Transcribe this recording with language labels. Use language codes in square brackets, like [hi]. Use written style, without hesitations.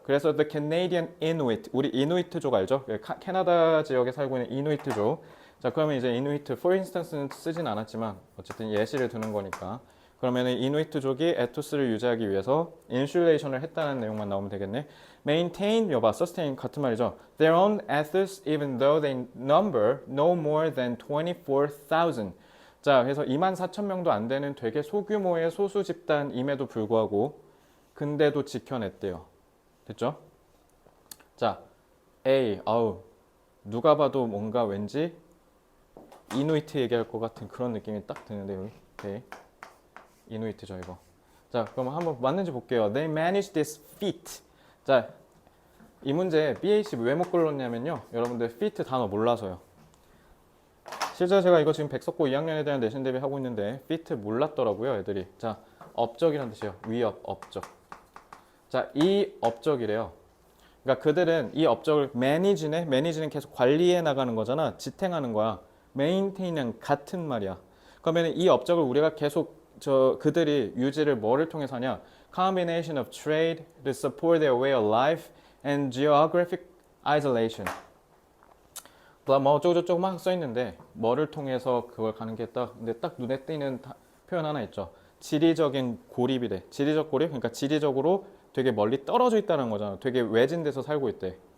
[ko] 그래서 the Canadian Inuit, 우리 이누이트족 알죠? 캐나다 지역에 살고 있는 이누이트족. 자, 그러면 이제 이누이트, for instance는 쓰진 않았지만 어쨌든 예시를 드는 거니까. 그러면 이누이트족이 에토스를 유지하기 위해서 인슐레이션을 했다는 내용만 나오면 되겠네. Maintain, 여봐, sustain 같은 말이죠. [en] Their own ethos, even though they number no more than 24,000. [ko] 자, 그래서 24,000명도 안 되는 되게 소규모의 소수 집단임에도 불구하고 근데도 지켜냈대요. 됐죠? 자, A, 아우 누가 봐도 뭔가 왠지 이누이트 얘기할 것 같은 그런 느낌이 딱 드는데 여기 A, 이누이트죠 이거. 자, 그럼 한번 맞는지 볼게요. [en] They managed this feat. [ko] 자, 이 문제 BAC 왜 못 걸렀냐면요. 여러분들 feat 단어 몰라서요. 실제 제가 이거 지금 백석고 2학년에 대한 내신 대비 하고 있는데 feat 몰랐더라고요, 애들이. 자, 업적이란 뜻이에요. 위업, 업적. 자, 이 업적이래요. 그러니까 그들은 이 업적을 매니지는 계속 관리해 나가는 거잖아. 지탱하는 거야. 메인테인은 같은 말이야. 그러면 이 업적을 우리가 계속 그들이 유지를 뭐를 통해서 하냐? [en] Combination of trade to support their way of life and geographic isolation. [ko] 뭐 어쩌고저쩌고 막 써있는데 뭐를 통해서 그걸 가는 게 딱 근데 딱 눈에 띄는 표현 하나 있죠. 지리적인 고립이래. 지리적 고립? 그러니까 지리적으로 되게 멀리 떨어져 있다는 거잖아. 되게 외진데서 살고 있대.